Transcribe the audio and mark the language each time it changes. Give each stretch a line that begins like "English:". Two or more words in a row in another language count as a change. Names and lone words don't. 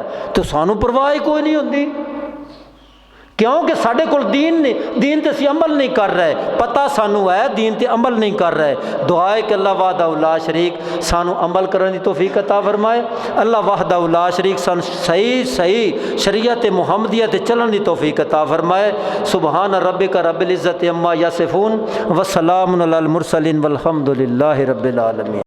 Punjabi: تو سانوں پرواہ ہی کوئی نہیں ہوندی، کیونکہ ساڈے کول دین نہیں، دین تے اسیں عمل نہیں کر رہے. پتا سانوں ہے دین تے عمل نہیں کر رہے۔ دعا ہے کہ
Arabic: الله وحده لا شريك
Punjabi: سانوں عمل کرن دی توفیق عطا فرمائے.
Arabic: الله وحده لا شريك
Punjabi: سانوں صحیح صحیح شریعت محمدیہ تے چلن دی توفیق عطا فرمائے.
Arabic: سبحان ربك رب العزة عما يصفون وسلام على المرسلين والحمد لله رب العالمين.